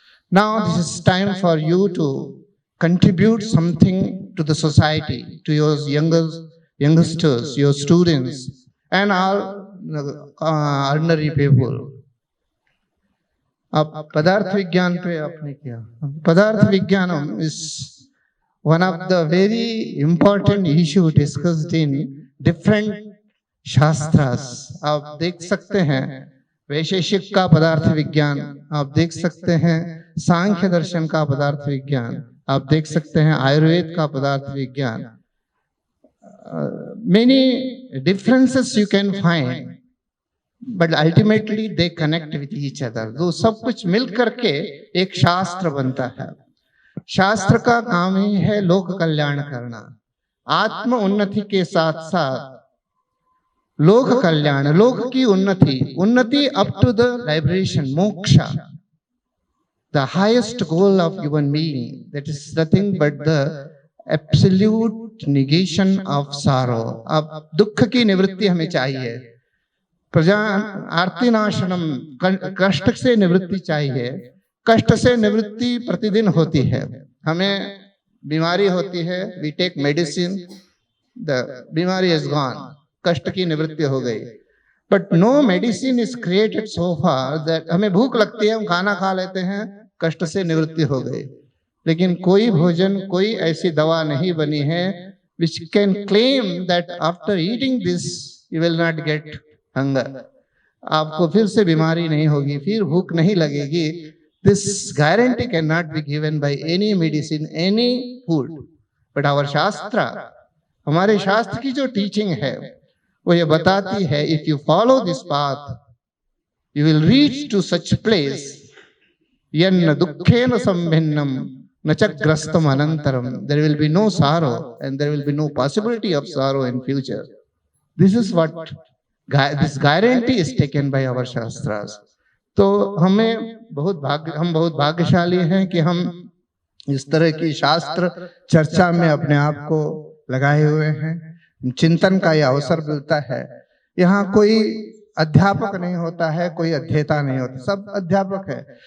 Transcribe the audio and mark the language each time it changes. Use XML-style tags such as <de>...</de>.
<en>Now this is time for you to contribute something to the society, to your youngsters, your students, and all ordinary people.</en> <hi>Padarth Vigyan pe aapne kiya.</hi> <en>Padarth Vigyanam is one of the very important issue discussed in different shastras.</en> <hi>आप देख सकते हैं वैशेषिक का पदार्थ विज्ञान, आप देख सकते हैं सांख्य दर्शन का पदार्थ विज्ञान, आप देख सकते हैं आयुर्वेद का पदार्थ विज्ञान.</hi> <en>Many differences you can find, but ultimately they connect with each other.</en> <hi>तो सब कुछ मिल करके एक शास्त्र बनता है. शास्त्र का काम ही है लोक कल्याण करना. आत्म उन्नति के साथ साथ लोक कल्याण, लोक की उन्नति</hi> <en>up to the liberation,</en> <hi>moksha,</hi> <en>the highest goal of human being. That is nothing but the absolute negation of sorrow.</en> <hi>अब दुख की निवृत्ति हमें चाहिए. प्रजा आरती नाशनम, कष्ट से निवृत्ति चाहिए. कष्ट से निवृत्ति प्रतिदिन होती है. हमें बीमारी होती है,</hi> <en>we take medicine, the</en> <hi>बीमारी is gone, कष्ट की निवृत्ति हो गई.</hi> <en>But no medicine is created so far that</en> <hi>हमें भूख लगती है, हम खाना खा लेते हैं, कष्ट से निवृत्ति हो गई. लेकिन कोई भोजन, कोई ऐसी दवा नहीं बनी है</hi> <en>which can claim that after eating this you will not get hunger.</en> <hi>आपको फिर से बीमारी नहीं होगी, फिर भूख नहीं लगेगी.</hi> <en>This guarantee cannot be given by any medicine, any food. But our shastra,</en> <hi>हमारे शास्त्र की जो टीचिंग है वो ये बताती है,</hi> <en>if you follow this path you will reach to such place,</en> <sa>Yan dukkhena sambhinnam nachagrastam anantaram.</sa> <en>There will be no sorrow and there will be no possibility of sorrow in future. This is what this guarantee is taken by our Shastras.</en> <hi>तो हम बहुत भाग्यशाली हैं कि हम इस तरह की शास्त्र चर्चा में अपने आप को लगाए हुए हैं। चिंतन का यह अवसर मिलता है। यहाँ कोई अध्यापक नहीं होता है, कोई अध्येता नहीं होता, सब अध्यापक है।</hi>